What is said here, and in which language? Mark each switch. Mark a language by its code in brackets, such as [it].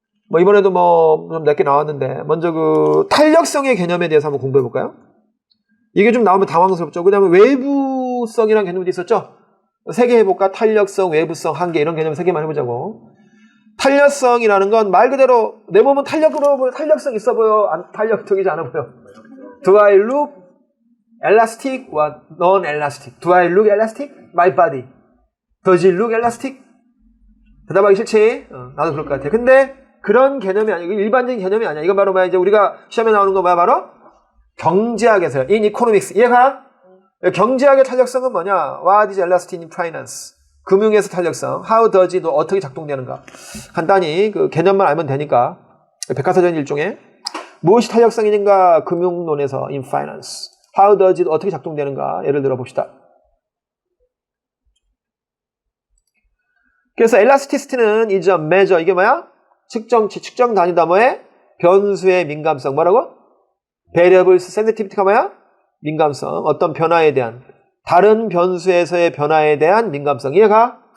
[ko] 뭐 이번에도 뭐 좀 몇 개 나왔는데 먼저 그 탄력성의 개념에 대해서 한번 공부해 볼까요? 이게 좀 나오면 당황스럽죠. 그다음에 외부성이라는 개념도 있었죠. 세 개 해볼까? 탄력성, 외부성, 한계 이런 개념 세 개만 해보자고. 탄력성이라는 건 말 그대로 내 몸은 탄력으로 보여, 탄력성 있어 보여, 탄력적이지 않아 보여. [en] Do I look elastic or non-elastic? Do I look elastic? My body. Does it look elastic? [ko] 대답하기 싫지? 나도 그럴 것 같아. 근데 그런 개념이 아니고 일반적인 개념이 아니야. 이건 바로 뭐야? 이제 우리가 시험에 나오는 거 뭐야? 바로 경제학에서요. [en] In economics. [ko] 이해가? 경제학의 탄력성은 뭐냐? [en] What is elasticity in finance? [ko] 금융에서 탄력성. [en] How does it [ko] 어떻게 작동되는가? 간단히 그 개념만 알면 되니까. 백과사전 일종의 무엇이 탄력성인가? 금융론에서 [en] in finance. How does it [ko] 어떻게 작동되는가? 예를 들어 봅시다. 그래서 elasticity는 [en] is a measure. [ko] 이게 뭐야? 측정 단위다 뭐에? 변수의 민감성. 뭐라고? variables sensitivity가 뭐야? 민감성. 어떤 변화에 대한, 다른 변수에서의 변화에 대한 민감성. 이해가?